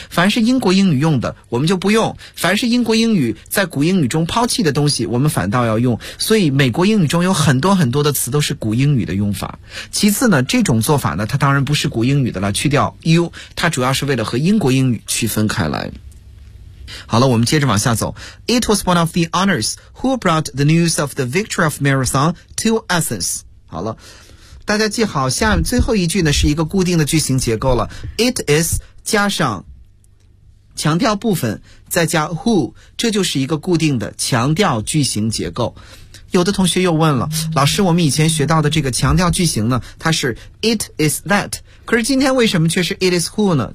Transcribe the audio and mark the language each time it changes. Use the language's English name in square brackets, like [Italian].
[Chinese] 凡是英国英语用的我们就不用，凡是英国英语在古英语中抛弃的东西我们反倒要用，所以美国英语中有很多很多的词都是古英语的用法。其次呢，这种做法呢，它当然不是古英语的了，去掉 U， 它主要是为了和英国英语区分开来。好了，我们接着往下走。 [English] It was one of the honors who brought the news of the victory of marathon to Athens. [Chinese] 好了，大家记好，下最后一句呢是一个固定的句型结构了。 It is 加上强调部分再加 who， 这就是一个固定的强调句型结构。有的同学又问了，老师，我们以前学到的这个强调句型呢，它是 [English] it is that， [Chinese] 可是今天为什么却是 [English] it is who [Chinese] 呢？